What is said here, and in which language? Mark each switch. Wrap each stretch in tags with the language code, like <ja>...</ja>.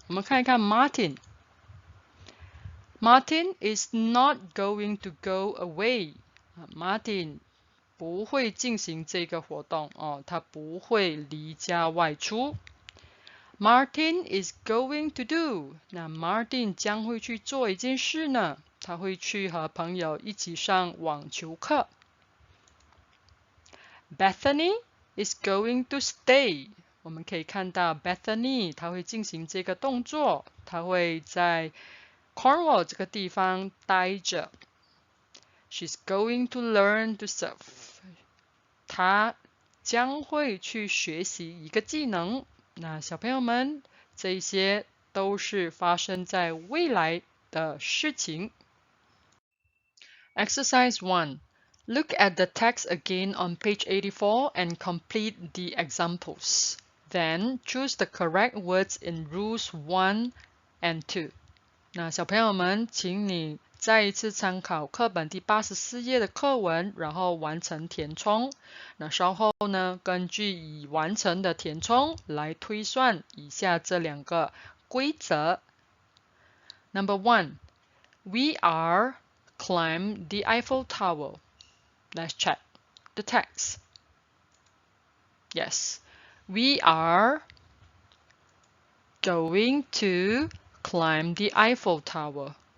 <zh>我们看一看</zh> <en>Martin。Martin is not going to go away.</en> <zh>Martin 不会进行这个活动他不会离家外出。</zh> <en>Martin is going to do.</en> <zh>那 Martin 将会去做一件事呢，他会去和朋友一起上网球课。</zh> <en>Bethany is going to stay.</en> <zh>我们可以看到 Bethany 她会进行这个动作，她会在 Cornwall 这个地方待着。</zh> <en>She's going to learn to surf.</en> <zh>她将会去学习一个技能。那小朋友们，这些都是发生在未来的事情。</zh> <en>Exercise 1. Look at the text again on page 84 and complete the examples. Then choose the correct words in rules 1 and 2.</en> <zh>那小朋友们，请你再一次参考课本第84页的课文，然后完成填充。那稍后呢，根据已完成的填充来推算以下这两个规则。</zh> <en>Number 1. We are climb the Eiffel Tower. Let's check the text. Yes, we are going to climb the Eiffel Tower.</en>